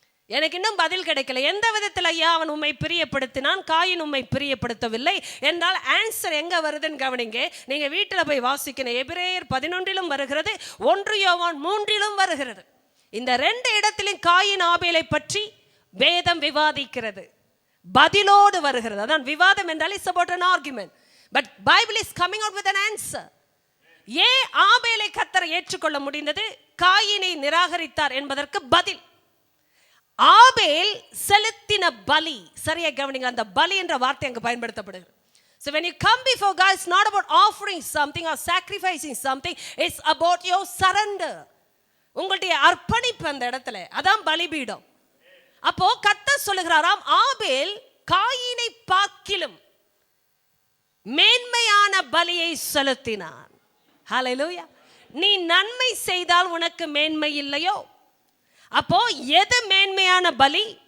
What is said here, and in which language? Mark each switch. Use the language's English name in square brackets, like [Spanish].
[Tamil] எனக்கு இன்னும் பதில் கிடைக்கல. எந்த விதத்தில் ஐயா அவன் உம்மை பிரியப்படுத்தினான், காயின் உம்மை பிரியப்படுத்தவில்லை என்றால் ஆன்சர் எங்க வருதுன்னு கவனிங்க. நீங்க வீட்டில் போய் வாசிக்கணும். எபிரேயர் 11 வருகிறது, 1 யோவான் 3 வருகிறது. இந்த 2 இடத்திலும் காயின் ஆபேலை பற்றி வேதம் விவாதிக்கிறது, பதிலோடு வருகிறது. அதான் விவாதம் என்றால் [English] It's about an argument, but Bible is coming out with an answer. [Tamil] ஏன் ஆபேலை கர்த்தர் ஏற்றுக்கொள்ள முடிந்தது, காயினை நிராகரித்தார் என்பதற்கு பதில். ஆபேல் செலுத்தின பலி, சரியா கவனிங்க. அந்த பலி என்ற வார்த்தை அங்கு பயன்படுத்தப்படுகிறது. [English] So when you come before God, it's not about offering something or sacrificing something, it's about your surrender. [Tamil] உங்களுடைய அர்ப்பணிப்பு அந்த இடத்துல, அதான் பலிபீடம். அப்போ கர்த்தர் சொல்லுகிறாராம், ஆபேல் காயினை பார்க்கிலும் மேன்மையான பலியை செலுத்தினான். ஹல்லேலூயா. நீ நன்மை செய்தால் உனக்கு மேன்மை இல்லையோ? அப்போ எது மேன்மையான பலி?